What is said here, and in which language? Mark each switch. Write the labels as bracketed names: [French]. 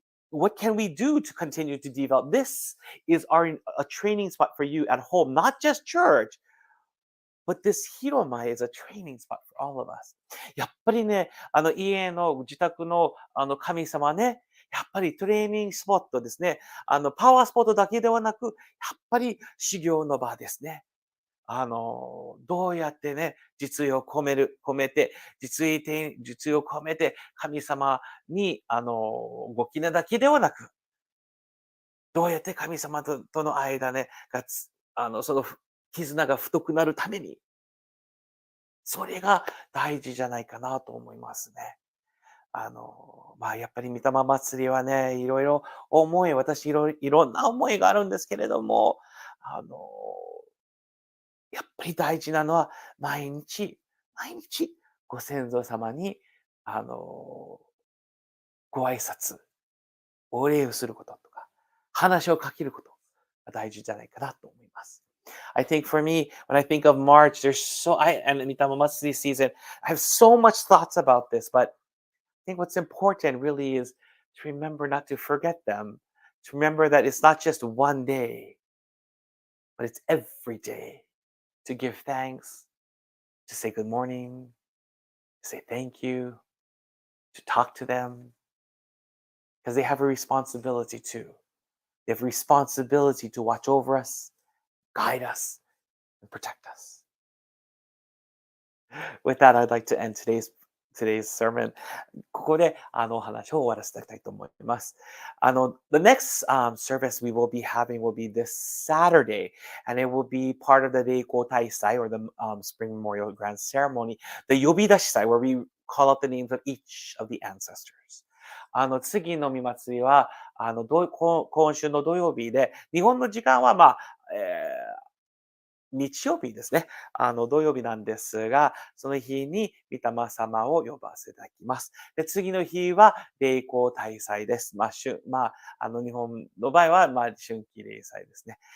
[English] What can we do to continue to develop? This is a training spot for you at home, not just church, but this Hiromai is a training spot for all of us. [Japanese] やっぱりね、家の自宅の神様ね、やっぱりトレーニングスポットですね。パワースポットだけではなく、やっぱり修行の場ですね。どうやってね、実意を込めて、実意を込めて、神様に、ご記念だけではなく、どうやって神様との間ね、その絆が太くなるために、それが大事じゃないかなと思いますね。やっぱり御霊祭りはね、いろいろ私いろんな思いがあるんですけれども、やっぱり大事なのは、毎日ご先祖様に、ご挨拶、お礼をすることとか、話をかけることが大事じゃないかなと思います。 [English] I think for me, when I think of March, and Mitama Matsuri season, I have so much thoughts about this, but I think what's important really is to remember not to forget them, to remember that it's not just one day, but it's every day to give thanks, to say good morning, to say thank you, to talk to them, because they have a responsibility too. They have a responsibility to watch over us, guide us, and protect us. With that, I'd like to end today's today's sermon. [Japanese] ここでお話を終わらせていただきたいと思います。 [English] The next service we will be having will be this Saturday, and it will be part of the 霊光大祭 or the Spring Memorial Grand Ceremony, the 呼び出し祭, where we call out the names of each of the ancestors. [Japanese] 次の御祭りは、今週の土曜日で、日本の時間は、日曜日ですね。土曜日なんですが、その日に御霊様を呼ばせていただきます。で、次の日は霊光大祭です。日本の場合は、春季例祭ですね。